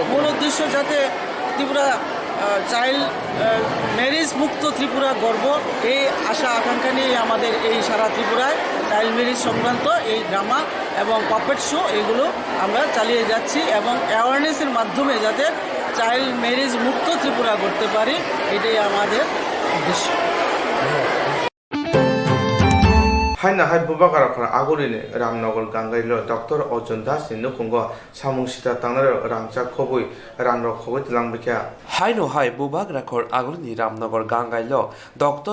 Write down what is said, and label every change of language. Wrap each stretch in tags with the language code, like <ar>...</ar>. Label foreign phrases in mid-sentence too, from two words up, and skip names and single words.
<bn>মূল উদ্দেশ্য যাতে ত্রিপুরা</bn> <en>child marriage</en> <bn>মুক্ত ত্রিপুরা গর্ব, এই আশা আকাঙ্ক্ষা নিয়ে আমাদের এই সারা ত্রিপুরায়</bn> <en>child marriage</en> <bn>সংক্রান্ত এই ড্রামা এবং</bn> <en>puppet show</en> <bn>এগুলো আমরা চালিয়ে যাচ্ছি এবং অ্যাওয়ারনেসের মাধ্যমে যাতে</bn> <en>child marriage</en> <bn>মুক্ত ত্রিপুরা করতে পারি, এটাই আমাদের উদ্দেশ্য।</bn> <trp>Haina hai bubakara khana agurine Ramnagar Gangailo Dr. Arjun Das ni nukungo samung sita tangnaro rangcha khobui ranro khobui tilangbikya Haino hai bubag rakhor agurni Ramnagar Gangailo Dr.</trp>